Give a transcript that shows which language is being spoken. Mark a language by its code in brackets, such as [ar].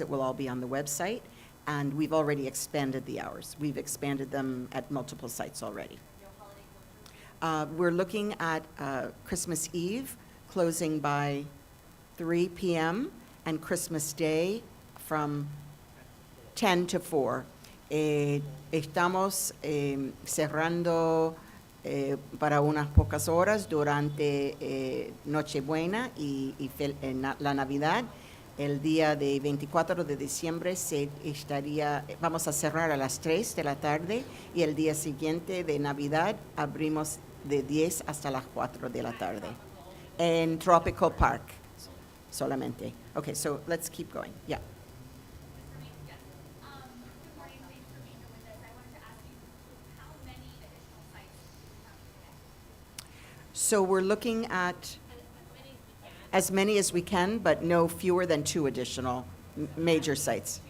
[en] It will all be on the website, and we've already expanded the hours. We've expanded them at multiple sites already. no holiday closures? We're looking at Christmas Eve closing by 3 p.m. and Christmas Day from 10 to 4. [es] Estamos cerrando para unas pocas horas durante Nochebuena y la Navidad. El día de 24 de diciembre vamos a cerrar a las 3 de la tarde y el día siguiente de Navidad abrimos de 10 hasta las 4 de la tarde. En Tropical Park solamente. [en] Okay, so let's keep going. Yeah. Good morning, thanks for being here with us. I wanted to ask you, how many additional sites do you have today? So we're looking at as many as we can, but no fewer than 2 additional major sites.